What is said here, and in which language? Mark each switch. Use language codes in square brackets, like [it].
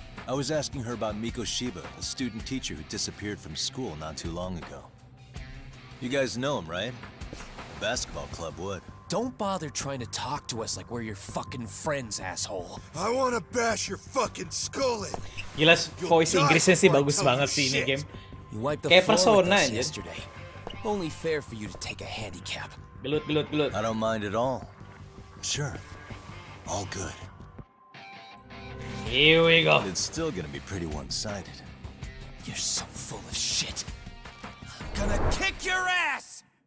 [en] I was asking her about Mikoshiba, a student teacher who disappeared from school not too long ago. You guys know him, right? The basketball club would. Don't bother trying to talk to us like we're your fucking friends, asshole. I wanna bash your fucking skull in. [id] Gila, voice Inggrisnya sih bagus banget sih ini game. Kayak Persona aja. [en] Yesterday. Only fair for you to take a handicap. [id] Gelut. [en] I don't mind at all. Sure. All good. Here we go. But it's still gonna be pretty one-sided. You're so full of shit. I'm gonna kick your ass!